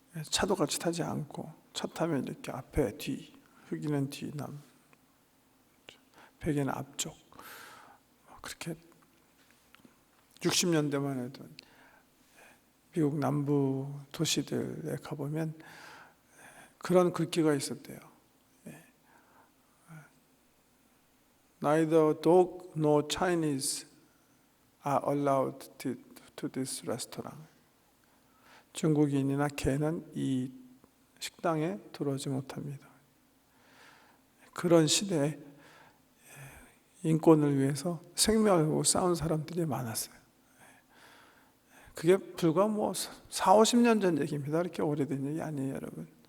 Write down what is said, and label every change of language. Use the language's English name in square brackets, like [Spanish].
[Korean] 차도 같이 타지 않고, 차 타면 이렇게 앞에 뒤, 흑인은 뒤, 백인은 앞쪽. 그렇게 60년대만 해도 미국 남부 도시들에 가보면 그런 글귀가 있었대요. [English] Neither dog nor Chinese are allowed to this restaurant. [Korean] 중국인이나 개는 이 식당에 들어오지 못합니다. 그런 시대에 인권을 위해서 생명을 걸고 싸운 사람들이 많았어요. 그게 불과 4, 50년 전 얘기입니다. 이렇게 오래된 얘기 아니에요, 여러분.